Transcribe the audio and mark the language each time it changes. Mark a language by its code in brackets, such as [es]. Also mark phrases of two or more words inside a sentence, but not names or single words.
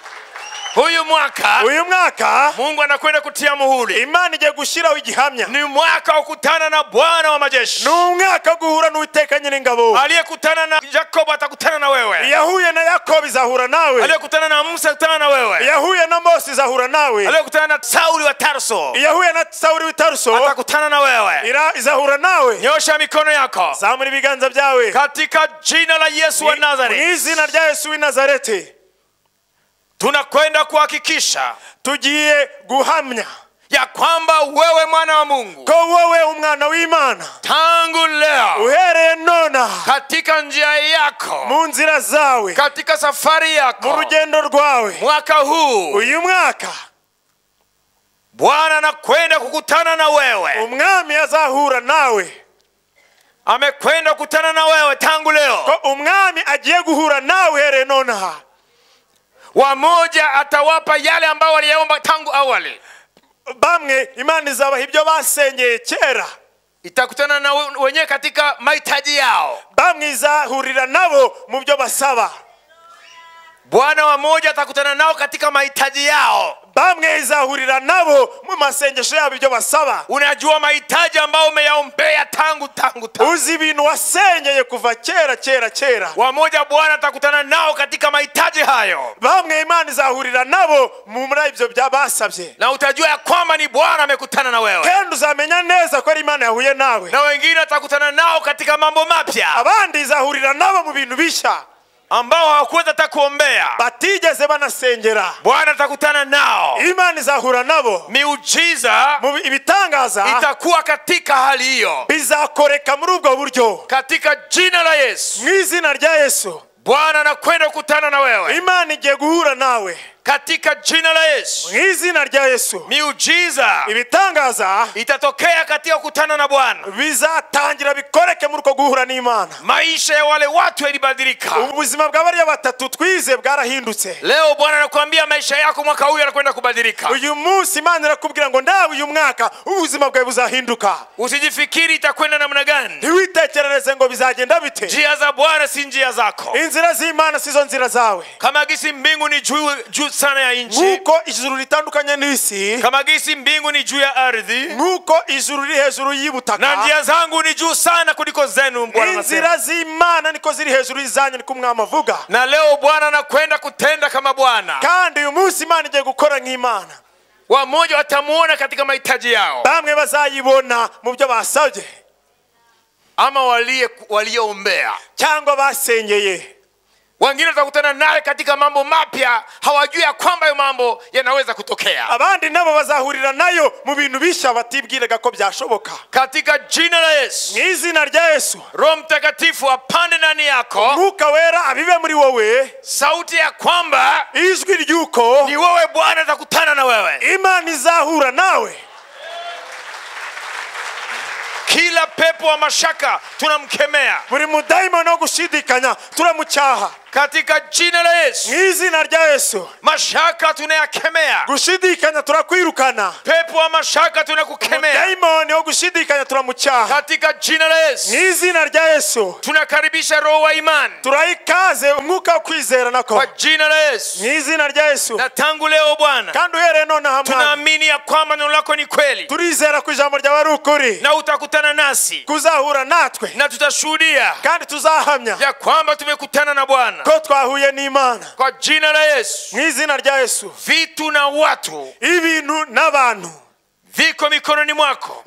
[rw] Uyu mwaka [sw] Mungu anakwenda kutia muhuri. [rw] Imana igiye gushiraho igihamya. [sw] Ni mwaka wa kukutana na Bwana wa majeshi. [rw] Ni umwaka guhura n'Uwiteka nyir'ingabo. [sw] Aliyekutana na Yakobo atakutana na wewe. [rw] Yahuye na Yakobo izahura nawe. [sw] Aliyekutana na Musa atakutana na wewe. [rw] Yahuye na Mose izahura nawe. [sw] Aliyekutana na Sauli wa Tarso. [rw] Yahuye na Sauli wa Tarso [sw] atakutana na wewe. [rw] Izahura nawe. [sw] Nyosha mikono yako, [rw] zamura ibiganza byawe, [sw] katika jina la Yesu wa Nazareti. [rw] Izina rya Yesu wa Nazareti. [sw] Tunakwenda kuhakikisha, [rw] tugiye guhamya [sw] ya kwamba wewe mwana wa Mungu, [rw] ko wewe umwana w'Imana, [sw] tangu leo [rw] uhereye nona, [sw] katika njia yako, [rw] mu nzira zawe, [sw] katika safari yako, [rw] mu rugendo rwawe, [sw] mwaka huu, [rw] uyu mwaka [sw] Bwana anakwenda kukutana na wewe. [rw] Umwami azahura nawe. [sw] Amekwenda kukutana na wewe tangu leo. [rw] Ko umwami agiye guhura nawe uhereye nona. [sw] Wamoja atawapa yale ambao waliyaomba tangu awali. [rw] Bamwe Imana izabaha ibyo basengeye kera. [sw] Itakutana na wenyewe katika mahitaji yao. [rw] Bamwe izahurira nabo mu byo basaba. [sw] Bwana wamoja atakutana nao katika mahitaji yao. [rw] Bamwe izahurira nabo mu masengesho yabo ibyo basaba. [sw] Unajua mahitaji ambao umeyaombea tangu. [rw] Uzi ibintu wasengeye kuva kera. [sw] Wamoja Bwana atakutana nao katika mahitaji hayo. [rw] Bamwe Imana izahurira nabo muri ibyo byabasabye. [sw] Na utajua ya kwamba ni Bwana amekutana na wewe. [rw] Kandi uzamenya neza ko ari Imana yahuye nawe. [sw] Na wengine atakutana nao katika mambo mapya. [rw] Abandi izahurira nabo mu bintu bishya [sw] ambao hawakuweza hata kuombea, [rw] batigeze banasengera. [sw] Bwana atakutana nao. [rw] Imana izahura nabo. [sw] Miujiza, [rw] ibitangaza [sw] itakuwa katika hali hiyo, [rw] bizakoreka muri ubwo buryo, [sw] katika jina la Yesu. [rw] Mu izina rya Yesu. [sw] Bwana anakwenda kukutana na wewe. [rw] Imana igiye guhura nawe. [sw] katika jina la Yesu, [rw] mwizina rya Yesu, [sw] miujiza [rw] ibitangaza [sw] itatokea katika kukutana na Bwana. [rw] Bizatangira bikoreke muri uko guhura n'Imana. [sw] Maisha ya wale watu yalibadilika. [rw] Ubuzima bw'abariya batatu twize bwarahindutse. [sw] Leo Bwana anakuambia maisha yako mwaka huu yanakwenda kubadilika. [rw] Uyu munsi Imana irakubwira ngo ndawe uyu mwaka ubuzima bwawe buzahinduka. [sw] Usijifikiri itakwenda namna gani. [rw] Ntiwitekerereze ngo bizagenda bite. [sw] Njia za Bwana si njia zako. [rw] Inzira z'Imana sizo nzira zawe. [sw] Kama gisi mbingu ni juu sana ya nchi, [rw] nuko ijuru litandukanye n'isi, [sw] kama gisi mbingu ni juu ya ardhi, [rw] nuko ijuru li hejuru y'ubutaka, [sw] na njia zangu ni juu sana kuliko zenu. Bwana [rw] inzira z'Imana niko ziri hejuru y'izanyu, niko Umwami avuga. [sw] Na leo Bwana anakwenda kutenda kama Bwana, [rw] kandi uyu munsi Imana igiye gukora nk'Imana. [sw] Wamoja watamuona katika mahitaji yao, [rw] bamwe bazayibona mu byo basabye, [sw] ama waliombea [rw] cyangwa basengeye. [sw] Wengine watakutana naye katika mambo mapya, hawajui kwamba hayo mambo yanaweza kutokea. [rw] Abandi nabo bazahurira nayo mu bintu bisha batibwiraga ko byashoboka. [sw] Katika jina la Yesu, [rw] n'izina rya Yesu, [sw] Roho Mtakatifu apande ndani yako, [rw] Mwuka Wera abibe muri wowe, [sw] sauti ya kwamba [rw] ijwi ryuko [sw] ni wewe Bwana atakutana na wewe, [rw] Imana izahura nawe. [sw] Kila pepo wa mashaka tunamkemea, [rw] buri mudaimoni wo gushidikanya turamucyaha [sw] katika jina la Yesu. [rw] N'izina rya Yesu, [sw] mashaka tunayakemea, [rw] gushidikanya turakwirukana. [sw] Pepo wa mashaka tunakukemea, [rw] mudaimoni wo gushidikanya turamucyaha [sw] katika jina la Yesu. [rw] N'izina rya Yesu, [sw] tunakaribisha roho wa imani, [rw] turayikaze umwuka wo kwizera nako [sw] kwa jina la Yesu. [rw] N'izina rya Yesu, [sw] na tangu leo Bwana, [rw] kandi uhereye none hamwe [sw] tunaamini ya kwamba neno lako ni kweli, [rw] turizera ku ijambo ryawe ari ukuri, [sw] na utakutana nasi, [rw] kuzahura natwe, [sw] na tutashuhudia [rw] kandi tuzahamya [sw] ya kwamba tumekutana na Bwana, [rw] ko twahuye n'Imana. [sw] Kwa jina la Yesu, [rw] n'izina rya Yesu, [sw] vitu na watu, [rw] ibintu n'abantu [sw] viko mikononi mwako,